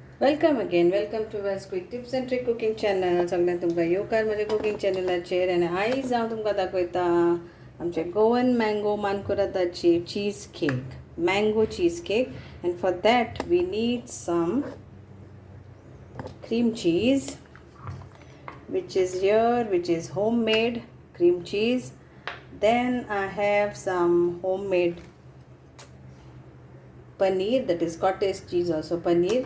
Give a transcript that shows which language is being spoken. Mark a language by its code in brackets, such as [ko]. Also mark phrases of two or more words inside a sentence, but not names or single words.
[en] Welcome again. Welcome to Vel's quick tips and trick cooking channel. [kok] सगळ्यांना तुमकां येवकार म्हज्या कुकिंग चॅनलाचेर. आनी आयज हांव तुमकां दाखयता आमचे [en] Goan mango [kok] मानकुरादाची [en] cheese cake, mango cheese cake. And for that we need some cream cheese, which is here, which is homemade cream cheese. Then I have some homemade paneer, that is cottage cheese, also paneer.